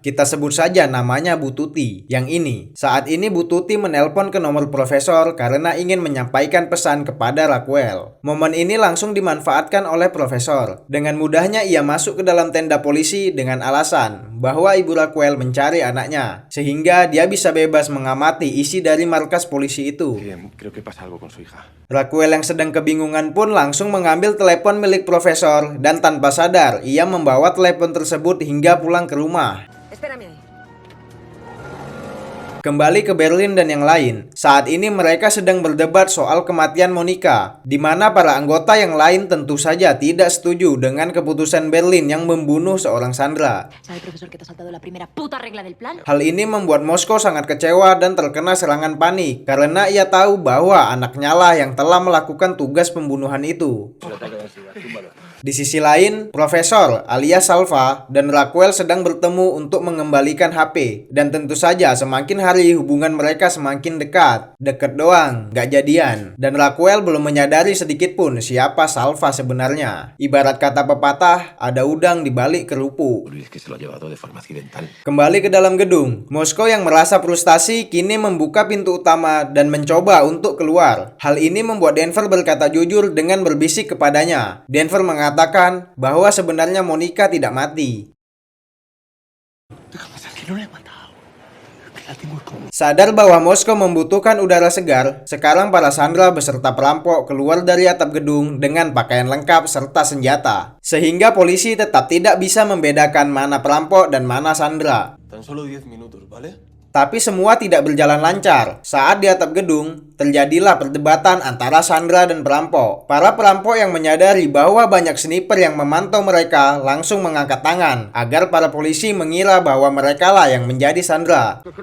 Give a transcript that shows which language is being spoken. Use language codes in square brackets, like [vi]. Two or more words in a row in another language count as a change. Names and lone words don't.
[id] Kita sebut saja namanya Bu Tuti. Yang ini, saat ini Bu Tuti menelpon ke nomor Profesor karena ingin menyampaikan pesan kepada Raquel. Momen ini langsung dimanfaatkan oleh Profesor. Dengan mudahnya ia masuk ke dalam tenda polisi dengan alasan bahwa ibu Raquel mencari anaknya, sehingga dia bisa bebas mengamati isi dari markas polisi itu. [es] Creo que pasa algo con su hija. [id] Raquel yang sedang kebingungan pun langsung mengambil telepon milik Profesor dan tanpa sadar ia membawa telepon tersebut hingga pulang ke rumah. [es] Espérame ahí. [id] Kembali ke Berlin dan yang lain. Saat ini mereka sedang berdebat soal kematian Monica, di mana para anggota yang lain tentu saja tidak setuju dengan keputusan Berlin yang membunuh seorang Sandra. [es] ¿Sabe, profesor, que te ha saltado la primera puta regla del plan? [id] Hal ini membuat Moskow sangat kecewa dan terkena serangan panik karena ia tahu bahwa anaknya lah yang telah melakukan tugas pembunuhan itu. Di sisi lain, Profesor alias Salva dan Raquel sedang bertemu untuk mengembalikan HP. Dan tentu saja semakin hari hubungan mereka semakin dekat. Deket doang, gak jadian. Dan Raquel belum menyadari sedikit pun siapa Salva sebenarnya. Ibarat kata pepatah, ada udang di balik kerupuk. [es] Es que se lo ha llevado de forma accidental. [id] Kembali ke dalam gedung, Moskow yang merasa frustasi kini membuka pintu utama dan mencoba untuk keluar. Hal ini membuat Denver berkata jujur dengan berbisik kepadanya. Denver mengatakan bahwa sebenarnya Monica tidak mati. Sadar bahwa Moskow membutuhkan udara segar, sekarang para Sandra beserta perampok keluar dari atap gedung dengan pakaian lengkap serta senjata. Sehingga polisi tetap tidak bisa membedakan mana perampok dan mana Sandra. [es] Tan solo 10 minutos, ¿vale? [id] Tapi semua tidak berjalan lancar. Saat di atap gedung, terjadilah perdebatan antara Sandra dan perampok. Para perampok yang menyadari bahwa banyak sniper yang memantau mereka langsung mengangkat tangan agar para polisi mengira bahwa mereka lah yang menjadi Sandra.